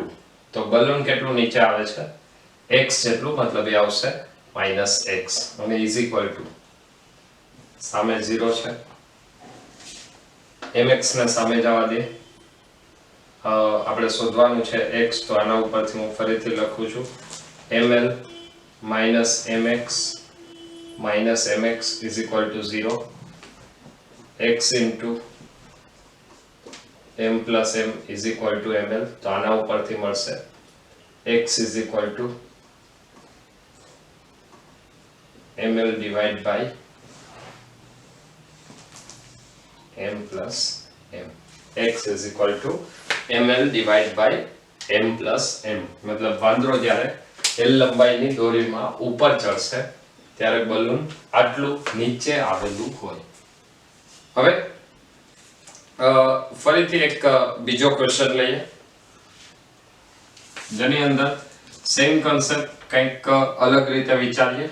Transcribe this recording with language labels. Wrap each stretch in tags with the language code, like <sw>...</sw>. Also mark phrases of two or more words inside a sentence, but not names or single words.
<gu>તો બલૂન કેટલું નીચે આવે છે x જેટલું, મતલબ એ આવશે માઈનસ x અને</gu> <en>is equal to</en> <gu>સામે 0 છે, mx ને સામે જવા દે. આપણે શોધવાનું છે x, તો આના ઉપરથી હું ફરીથી લખું છું</gu> <en>ml minus mx is equal to 0, x into m plus m is equal to ml.</en> <gu>તો આના ઉપરથી મળશે</gu> <en>x is equal to ml divided by m plus m. x is equal to ml divided by m plus m.</en> <gu>મતલબ વાંદરો જ્યારે L લંબાઈની દોરીમાં ઉપર ચડશે ત્યારે બલૂન આટલું નીચે આવેલું હોય. હવે ફરીથી એક બીજો ક્વેશ્ચન લઈએ જેની અંદર</gu> <en>same concept</en> <gu>કંઈક અલગ રીતે વિચારીએ.</gu>